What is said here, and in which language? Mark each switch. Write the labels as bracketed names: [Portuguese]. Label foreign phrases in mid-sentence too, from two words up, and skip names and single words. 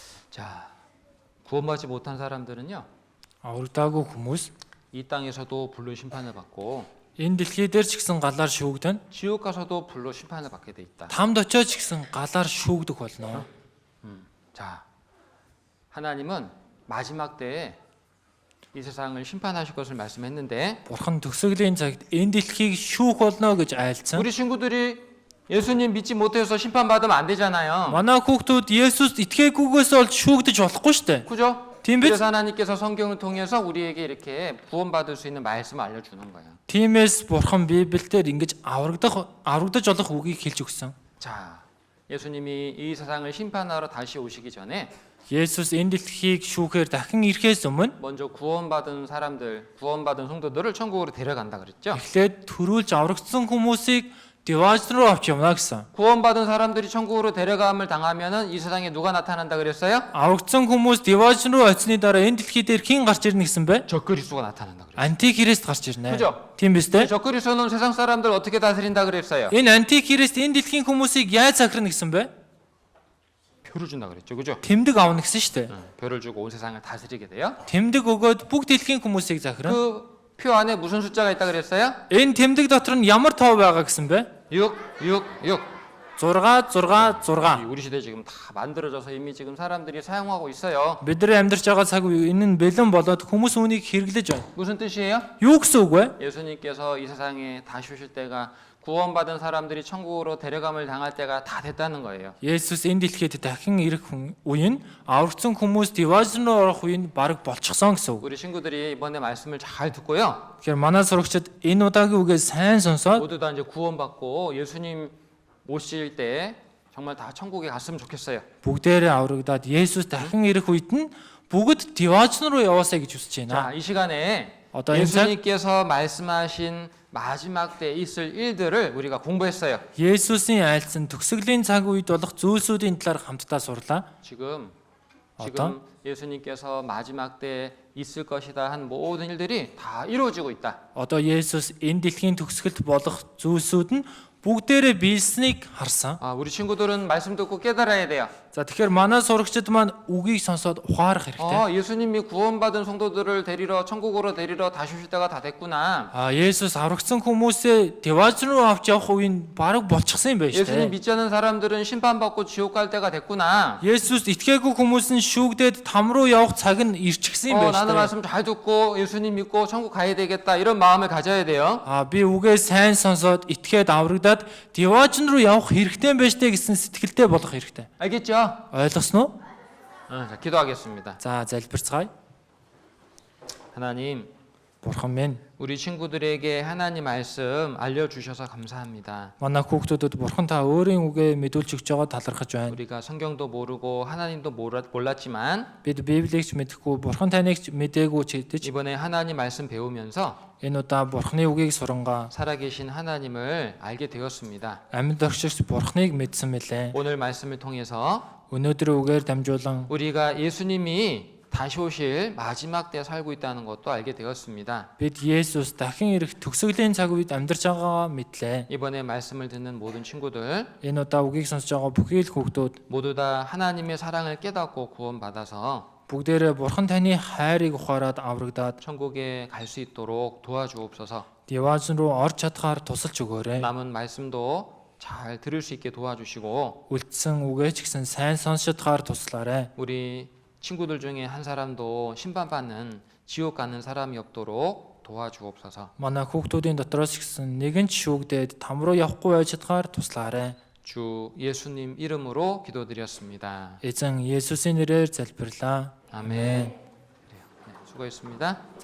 [Korean] 자, 구원받지 못한 사람들은요, [Mongolian] Аврагдаагүй хүмүүс [Korean] 이 땅에서도 불로 심판을 받고 [Mongolian] энэ дэлхий дээр ч гэсэн галаар шүүгдэн. [Korean] 지옥 가서도 불로 심판을 받게 돼 있다. [Mongolian] Тамд очиод ч гэсэн галаар шүүгдэх болно. [Korean] 자, 하나님은 마지막 때에 이 세상을 심판하실 것을 말씀했는데 [Mongolian] Бурхан төгсгөлийн цагт энэ дэлхийг шүүх болно гэж айлцсан. [Korean] 우리 친구들이 예수님 믿지 못해서 심판받으면 안 되잖아요. [Mongolian] Манай хүүхдүүд Есүст итгээгүйгээс бол шүүгдэж болохгүй шүү дээ. [Korean] 그죠? [Mongolian] Тийм биз? [Korean] 그래서 하나님께서 성경을 통해서 우리에게 이렇게 구원받을 수 있는 말씀을 알려주는 거예요. [Mongolian] Тиймээс Бурхан Библиэлд ингэж аврагдаж болох үгийг хэлж өгсөн. [Korean] 자, 예수님이 이 세상을 심판하러 다시 오시기 전에 [Mongolian] Есүс энэ дэлхийг шүүхээр дахин ирэхээс өмнө [Korean] 먼저 구원받은 사람들, 구원받은 성도들을 천국으로 데려간다 그랬죠. [Mongolian] эхлээд төрүүлж аврагдсан хүмүүсийг Дивааж руу авч явна гэсэн. [Korean] 구원받은 사람들이 천국으로 데려감을 당하면은 이 세상에 누가 나타난다 그랬어요? [Mongolian] Аврагдсан хүмүүс Дивааж руу очсны дараа энэ дэлхий дээр хэн гарч ирнэ гэсэн бэ? [Korean] 적그리스도가 나타난다 그랬어요. [Mongolian] Антихрист гарч ирнэ. [Korean] 그죠? [Mongolian] Тийм биз дээ? [Korean] 적그리스도는 세상 사람들 어떻게 다스린다 그랬어요? [Mongolian] Энэ антихрист энэ дэлхийн хүмүүсийг яаж захирна гэсэн бэ? [Korean] 표를 준다 그랬죠. 그죠? [Mongolian] Тэмдэг авна гэсэн шүү дээ. [Korean] 표를 주고 온 세상을 다스리게 돼요. [Mongolian] Тэмдэг өгөөд бүгд дэлхийн хүмүүсийг захирна. [Korean] 그 표 안에 무슨 숫자가 있다 그랬어요? [Mongolian] Энэ тэмдэг дотор нь ямар тоо байгаа гэсэн бэ? [Korean] 6, 6, 6. 6 6 6. 우리 시대 지금 다 만들어져서 이미 지금 사람들이 사용하고 있어요. [Mongolian] Бидний амьдарч байгаа цаг үе энэ нь бэлэн болоод хүмүүс үүнийг хэрэглэж байна. [Korean] 무슨 뜻이에요? [Mongolian] Юу гэсэн үг вэ? [Korean] 예수님께서 이 세상에 다시 오실 때가 구원받은 사람들이 천국으로 데려감을 당할 때가 다 됐다는 거예요. [Mongolian] Есүс энэ дэлхийд дахин ирэх үе нь аврагдсан хүмүүс Дивааж руу орох үе нь бараг болчихсон гэсэн үг. [Korean] 우리 친구들이 이번에 말씀을 잘 듣고요. [Mongolian] Тэгэхээр манай сурагчид энэ удаагийн үгээ сайн сонсоод [Korean] 모두 다 이제 구원받고 예수님 오실 때 정말 다 천국에 갔으면 좋겠어요. [Mongolian] бүгдээрээ аврагдаад Есүс дахин ирэх үед нь бүгд Дивааж руу яваасаа гэж хүсэж [Korean] 자, [Mongolian] байна. [Korean] 이 시간에 어떤 인사? 예수님께서 말씀하신 마지막 때 있을 일들을 우리가 공부했어요. [Mongolian] Есүсийн айлцсан төгсгөлийн цаг үед болох зүйлсүүдийн талаар хамтдаа сурлаа. [Korean] 지금 어떤? 예수님께서 마지막 때 있을 것이다 한 모든 일들이 다 이루어지고 있다. [Mongolian] Одоо Есүс энэ дэлхийн төгсгөлд болох зүйлсүүд нь бүгдээрээ биелсэнийг харсан. [Korean] 아, 우리 친구들은 말씀 듣고 깨달아야 돼요. [Mongolian] За тэгэхээр манай сурагчид маань үгийг сонсоод ухаарах хэрэгтэй. [Korean] 예수님이 구원받은 성도들을 데리러 천국으로 데리러 다시 오실 때가 다 됐구나. [Mongolian] Есүс аврагдсан хүмүүсээ Дивааж руу авч явах үе нь бараг болчихсон юм байна шүү [Korean] 예수님 [Mongolian] дээ. [Korean] 믿지 않는 사람들은 심판받고 지옥 갈 때가 됐구나. [Mongolian] Есүс итгээгүй хүмүүс нь шүүгдээд там руу явах цаг нь ирчихсэн юм байна [Korean] 나는 [Mongolian] шүү дээ. [Korean] 말씀 잘 듣고 예수님 믿고 천국 가야 되겠다 이런 마음을 가져야 돼요. [Mongolian] Би үгээ сайн сонсоод итгээд аврагдаад Дивааж руу явах хэрэгтэй байж тээ гэсэн сэтгэлтэй болох хэрэгтэй. [Korean] 알겠죠? [Mongolian] Ойлгосноо? [Korean] 자, 기도하겠습니다. [Mongolian] За залбирцгаая. [Korean] 하나님, [Mongolian] Бурхан минь, [Korean] 우리 친구들에게 하나님 말씀 알려주셔서 감사합니다. [Mongolian] манай хүүхдүүдэд Бурхан та өөрийн үгээ мэдүүлж өгч байгаа талархаж байна. [Korean] 우리가 성경도 모르고 하나님도 몰랐지만 [Mongolian] Бид Библийг ч мэдэхгүй, Бурхан таныг ч мэдээгүй ч хэдэж [Korean] 이번에 하나님 말씀 배우면서 [Mongolian] энэ удаа Бурханы үгийг сурангаа [Korean] 살아계신 하나님을 알게 되었습니다. [Mongolian] амьд оршигч Бурханыг мэдсэн мэлээ. [Korean] 오늘 말씀을 통해서 [Mongolian] Өнөөдөр үгээр дамжуулан [Korean] 우리가 예수님이 다시 오실 마지막 때 살고 있다는 것도 알게 되었습니다. [Mongolian] бид Есүс дахин ирэх төгсгөлийн цаг үед амьдарч байгаагаа мэдлээ. [Korean] 이번에 말씀을 듣는 모든 친구들 [Mongolian] Энэ удаа үгийг сонсож байгаа бүхий л хүүхдүүд [Korean] 모두 다 하나님의 사랑을 깨닫고 구원받아서 [Mongolian] бүгдээрээ Бурхан таны хайрыг ухаарад аврагдаад [Korean] 천국에 갈 수 있도록 도와주옵소서. [Mongolian] Дивааж руу орж чадхаар тусалж өгөөрэй. [Korean] 남은 말씀도 잘 들을 수 있게 도와주시고 [Mongolian] Үлдсэн үгээ ч гэсэн сайн сонсож чадхаар туслаарай. [Korean] 우리 친구들 중에 한 사람도 심판받는 지옥 가는 사람이 없도록 도와주옵소서. [Mongolian] Манай хүүхдүүдийн дотроос ч гэсэн нэгэн ч шүүгдээд там руу явахгүй байж чадхаар туслаарай. [Korean] 주 예수님 이름으로 기도드렸습니다. [Mongolian] Эзэн Есүсийн нэрээр залбирлаа. [Korean] 아멘. 수고했습니다.